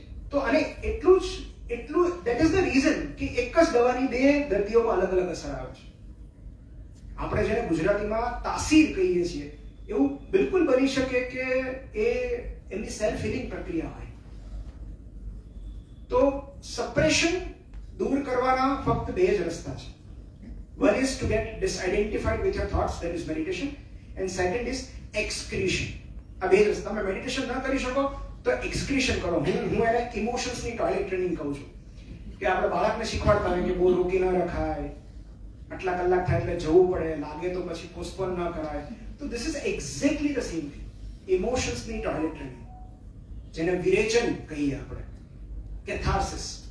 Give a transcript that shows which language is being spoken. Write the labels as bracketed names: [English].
[Gujarati] તો અને એટલું [English] that is the reason [Gujarati] કે એક જ દવાની 2 દર્દીઓમાં અલગ અલગ અસર આવે છે. આપણે જેને ગુજરાતીમાં તાસીર કહીએ છીએ એવું બિલકુલ બની શકે કે એ એમની સેલ્ફ હીલિંગ પ્રક્રિયા હોય. તો સપ્રેશન દૂર કરવાના ફક્ત 2 જ રસ્તા છે. [English] One is to get disidentified with your thoughts, that is meditation, and second is excretion. [Gujarati] આ 2 રસ્તા. તમે મેડિટેશન ન કરી શકો તો એક્સક્રીશન કરો. હું એને ઇમોશન્સની ટોયલેટ ટ્રેનિંગ કહું છું કે આપણે બાળકને શીખવાડતા હોય કે બહુ રોકી ન રખાય, આટલા કલાક થાય એટલે જવું પડે, લાગે તો પછી પોસ્ટપોન ન કરાય. તો [English] This is exactly the same thing. [Gujarati] ઇમોશન્સની toilet training, જેને વિરેચન કહીએ આપણે, કેથાર્સિસ.